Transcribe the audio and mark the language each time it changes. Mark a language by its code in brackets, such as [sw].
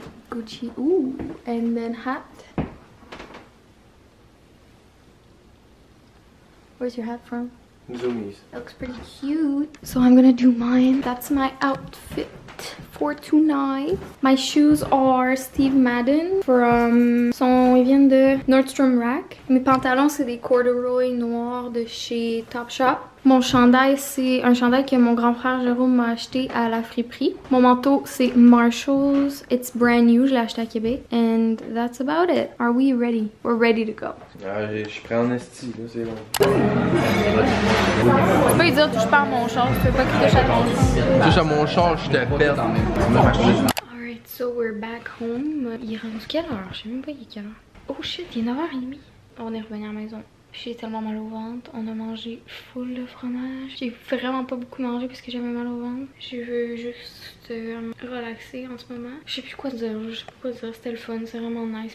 [en] Gucci. Ooh. And then hat. Where's your hat from? Zoomies. That looks pretty cute. So I'm gonna do mine. That's my outfit for tonight. My shoes are Steve Madden from... [fr] Ils viennent de Nordstrom Rack. Mes pantalons, c'est des corduroy noirs de chez Topshop. Mon chandail, c'est un chandail que mon grand frère Jérôme m'a acheté à la friperie. Mon manteau, c'est Marshalls. [en] It's brand new. [fr] Je l'ai acheté à Québec. [en] And that's about it. Are we ready? We're ready to go. [fr] Ah, je suis prêt en esti, là, c'est long. Tu peux lui dire, touche pas à mon char. Tu veux pas qu'il touche à ton char. Touche à mon char, je te pète. [en] Alright, so we're back home. [fr] Il est rendu quelle heure? Je sais même pas il est quelle heure. [en] Oh shit, [fr] il est 9h30. On est revenu à la maison. J'ai tellement mal au ventre. On a mangé full de fromage. J'ai vraiment pas beaucoup mangé parce que j'avais mal au ventre. Je veux juste relaxer en ce moment. Je sais plus quoi dire. Je sais pas quoi dire. C'était le fun. C'était vraiment nice.